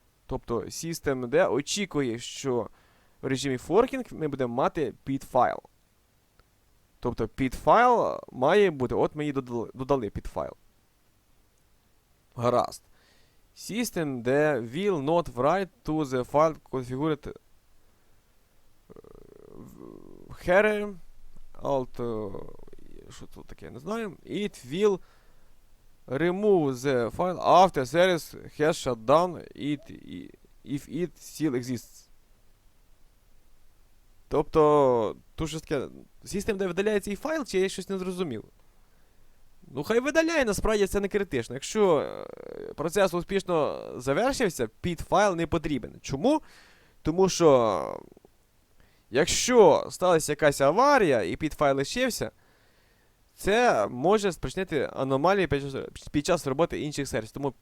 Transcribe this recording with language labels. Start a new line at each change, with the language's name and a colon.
Ukrainian: Тобто Systemd очікує, що в режимі forking ми будемо мати pid-файл. Тобто pid-файл має бути, от ми її додали pid-файл. Гаразд.
English: Systemd will not write to the file configured here alt
Ukrainian: що тут таке, не знаю.
English: It will remove the file after service has shut down if it still exists.
Ukrainian: Тобто, тут щось таке, Systemd видаляє цей файл, чи я щось не зрозумів? Ну, хай видаляє, насправді це не критично. Якщо процес успішно завершився, pid-файл не потрібен. Чому? Тому що, якщо сталася якась аварія і pid-файл лишився, це може спричинити аномалії під час роботи інших сервісів.